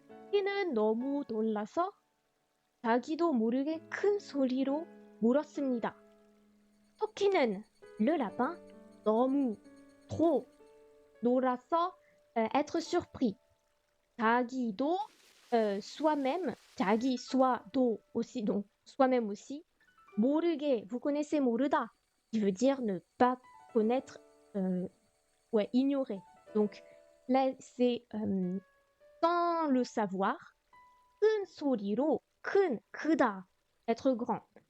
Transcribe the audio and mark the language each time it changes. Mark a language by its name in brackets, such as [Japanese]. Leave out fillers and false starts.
[Korean] 토끼는 너무 놀라서 자기도 모르게 큰 소리로 물었습니다. [French] 토끼는, le lapin, 너무, trop, 놀라서, être surpris. 자기도, soi-même, 자기, soi, do aussi, donc soi-même aussi. 모르게, vous connaissez 모르다, qui veut dire ne pas connaître, ouais, ignorer. Donc là, c'est sans le savoir. [Korean] 큰 소리로, 큰, 크다, [French] être grand.